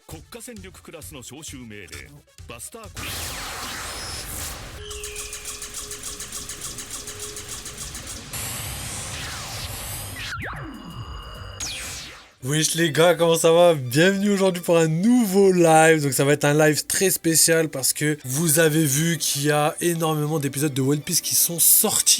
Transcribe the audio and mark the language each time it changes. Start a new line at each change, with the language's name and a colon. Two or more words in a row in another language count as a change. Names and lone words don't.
Japanese: 下戦力クラスの招集命令バスターコン。
French: Wesh les gars, comment ça va? Bienvenue aujourd'hui pour un nouveau live. Donc ça va être un live très spécial parce que vous avez vu qu'il y a énormément d'épisodes de One Piece qui sont sortis.